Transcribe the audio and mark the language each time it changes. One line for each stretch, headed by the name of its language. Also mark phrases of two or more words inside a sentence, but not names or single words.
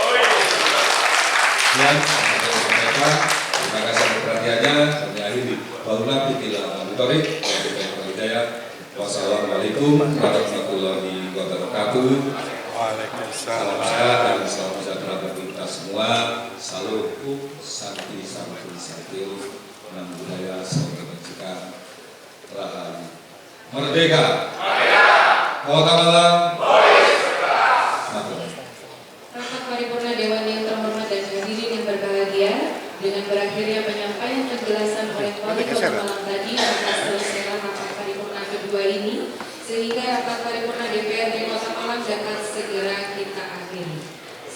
Indonesian: Dan terima kasih atas perhatiannya. Kami akhiri
Arabic: وبالله التوفيق والهداية. والسلام عليكم ورحمة الله وبركاته.
Indonesian: Salam sehat dan salam sejahtera bagi kita semua. Salam santi santil, nam budaya salam kebajikan, rahayu. Merdeka. Kota Malang. Rapat paripurna Dewan yang terhormat dan hadirin yang berbahagia, dengan berakhirnya penyampaian penjelasan oleh Wali Kota Malang tadi atas selesai rapat paripurna kedua ini, sehingga rapat paripurna DPRD Kota Malang dapat segera kita akhiri.